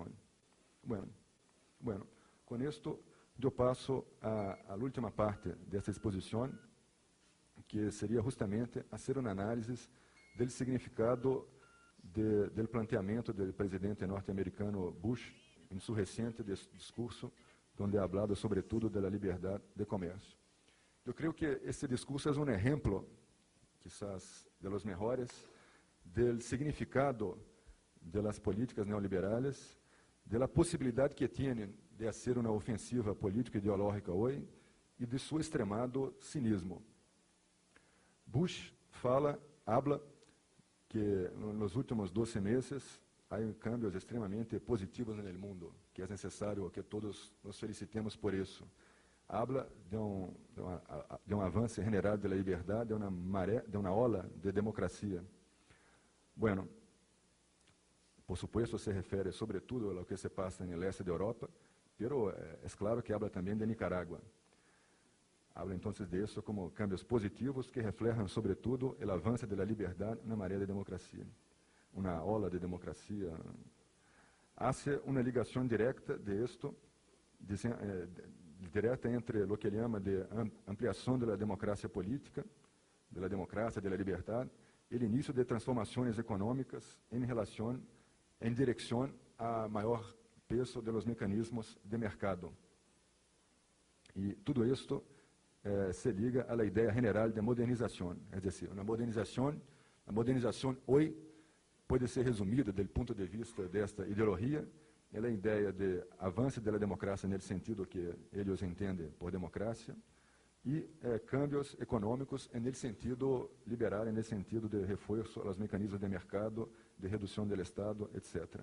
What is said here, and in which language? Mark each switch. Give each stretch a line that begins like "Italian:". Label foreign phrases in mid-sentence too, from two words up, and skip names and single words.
Portuguese: Bueno, com isto eu passo à última parte dessa exposição, que seria justamente fazer uma análise do significado do planteamento do presidente norte-americano Bush em seu recente discurso, onde ha falado sobretudo da liberdade de comércio. Eu creio que esse discurso é um exemplo,
Spanish: quizás de los mejores,
Portuguese: do significado das políticas neoliberais, da possibilidade que têm de fazer uma ofensiva política e ideológica hoje e de seu extremado cinismo. Bush habla que nos últimos 12 meses há cambios extremamente positivos no mundo, que é necessário que todos nos felicitemos por isso. Habla de um avanço general da liberdade, de uma ola de democracia.
Spanish: Bueno, por supuesto
Portuguese: se refere sobretudo ao que se passa no leste da Europa, pero é claro que habla também de Nicarágua. Habla então disso como cambios positivos que refletem sobretudo o avanço da liberdade na maré de democracia. Uma ola de democracia. Há uma ligação direta de isto, direta entre o que ele chama de ampliação da democracia política, da democracia, da liberdade,
Spanish: el inicio de transformaciones económicas en dirección a mayor peso de los mecanismos de mercado. Y todo esto se liga a la idea general de modernización, es decir, la modernización hoy puede ser resumida, desde el punto de vista de esta ideología, en la idea de avance de la democracia en el sentido que ellos entienden por democracia, y cambios económicos en el sentido liberal, en el sentido de refuerzo a los mecanismos de mercado, de reducción del Estado, etc.